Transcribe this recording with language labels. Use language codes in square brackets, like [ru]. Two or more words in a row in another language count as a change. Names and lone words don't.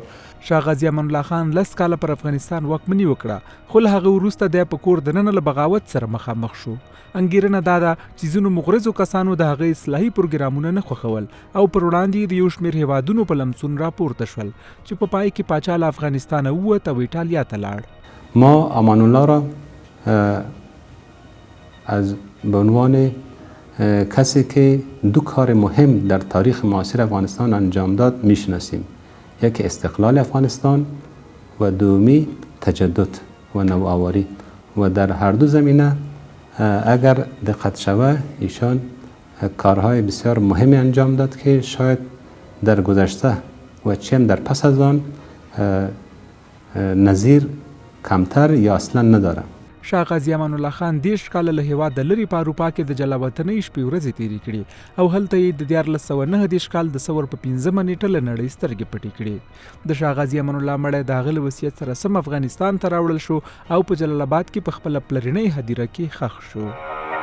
[ps] شاه غازي امان الله خان 10 کاله پر افغانستان واکمني وکړه، خو له هغه وروسته دی په کور دننه له بغاوت سره مخامخ شو. انګیرنه دا ده چې ځینو مغرضو کسانو د هغه اصلاحي پروګرامونه نه خوښول او پر وړاندې د یو شمېر هیوادونو په لمسون راپورته شول چې په پای کې پاچا له افغانستانه ووت او ایټالیا ته لاړ. [fa] ما امان الله را از به عنوان کسی که 2 کار مهم در تاریخ معاصر افغانستان انجام داد میشناسیم. یکی استقلال افغانستان و دومی تجدد و نوآوری و در هر دو زمینه اگر دقت شود ایشان کارهای بسیار مهمی انجام داد که شاید در گذشته و چیم در پس از آن نظیر کمتر یا اصلا نداره. [ps] شاه غازي امان الله خان 10 کاله له هیواده لرې په اروپا کې د جلاوطنۍ شپې ورځې تېرې کړي او هلته یې د 1499 کال د سور په 15مه نیټه له نړۍ سترګې پټې کړي. د شاه غازي امان الله مړی د هغه له وصیت سره سم افغانستان ته راوړل شو او په جلال آباد کې په خپله پلرنۍ هدیره کې ښخ شو.